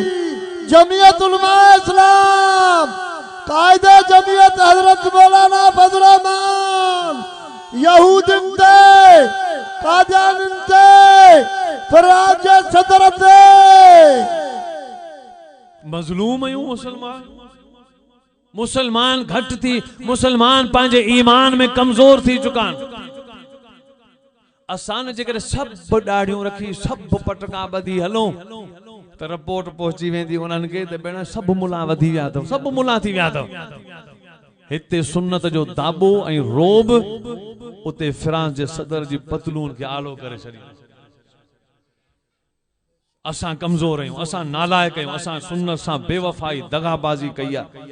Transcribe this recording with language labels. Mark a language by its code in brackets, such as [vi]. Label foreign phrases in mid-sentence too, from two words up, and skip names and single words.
[sd] जमीयत उलमा इस्लाम, कायदे जमीयत हजरत मौलाना फजल रहमान, यहूदिन ते, कादियानिन ते, फराज सदर ते मज़लूम आहियूं। मुसलमान घट थी, मुसलमान पंहिंजे ईमान में कमज़ोर थी चुका आहिनि। असान जेकर सब ॾाढ़ियूं रखी सब पटका ॿधी हलूं त रिपोर्ट पहुची वेंदी उन्हनि खे त भेण सब मुला वधी विया अथव, सब मुला थी विया अथव। हिते सुन्नत जो दाबो ऐं रोब, उते फ्रांस जे सदर जी पतलून खे आलो करे छॾी। असां कमज़ोर आहियूं, असां नालायक आहियूं, असां सुन्नत सां बेवफाई दगाबाजी कई आहे।